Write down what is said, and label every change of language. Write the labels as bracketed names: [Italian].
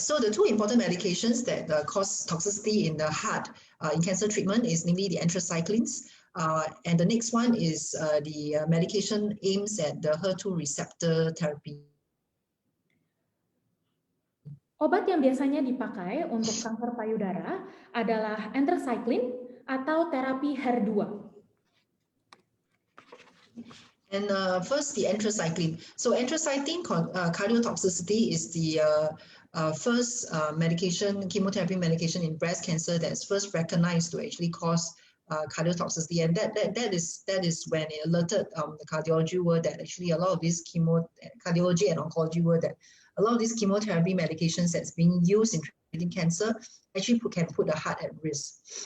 [English] So the two important medications that cause toxicity in the heart in cancer treatment is namely the anthracyclines, and the next one is the medication aims at the HER2 receptor therapy. [Indonesian] Obat yang biasanya dipakai untuk kanker payudara adalah anthracycline atau terapi HER2. [English] And first, the anthracycline. So anthracycline cardiotoxicity is the first chemotherapy medication in breast cancer that's first recognized to actually cause cardiotoxicity, and that is when it alerted the cardiology world that actually a lot of these cardiology and oncology world that a lot of these chemotherapy medications that's being used in treating cancer actually can put the heart at risk.